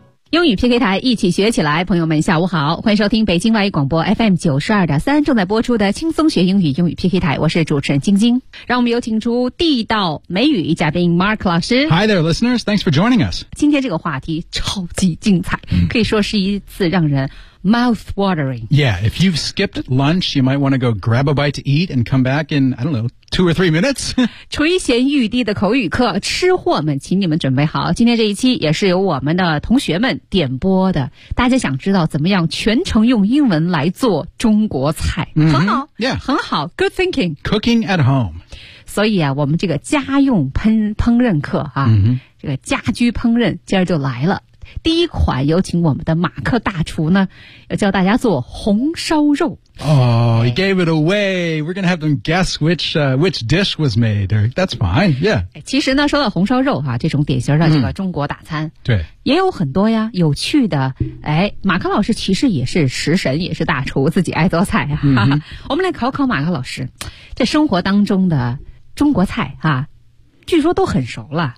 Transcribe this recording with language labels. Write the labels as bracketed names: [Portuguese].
[Chinese] 英语 PK 台一起学起来，朋友们下午好，欢迎收听北京外语广播 FM92.3 正在播出的轻松学英语英语 PK 台，我是主持人晶晶。让我们有请出地道美语嘉宾 Mark 老师。 [English] Hi there listeners, thanks for joining us. [Chinese] 今天这个话题超级精彩、mm. 可以说是一次让人 [English] mouth watering. Yeah, if you've skipped lunch, you might want to go grab a bite to eat and come back in, I don't know, 2 or 3 minutes. [Chinese] 垂涎欲滴的口语课，吃货们，请你们准备好。今天这一期也是由我们的同学们点播的。大家想知道怎么样全程用英文来做中国菜、 mm-hmm. 很好、 yeah. 很好 [English] good thinking. Cooking at home. [Chinese] 所以啊，我们这个家用烹饪课啊、 mm-hmm. 这个家居烹饪今儿就来了。第一款有请我们的马克大厨呢，要教大家做红烧肉。 [English] Oh, he gave it away. We're going to have them guess which dish was made. That's fine, yeah. [Chinese] 其实呢，说到红烧肉啊，这种典型的这个中国大餐，对，也有很多呀，有趣的。哎，马克老师其实也是食神，也是大厨，自己爱做菜啊。 Mm-hmm. 我们来考考马克老师，在生活当中的中国菜啊，据说都很熟了，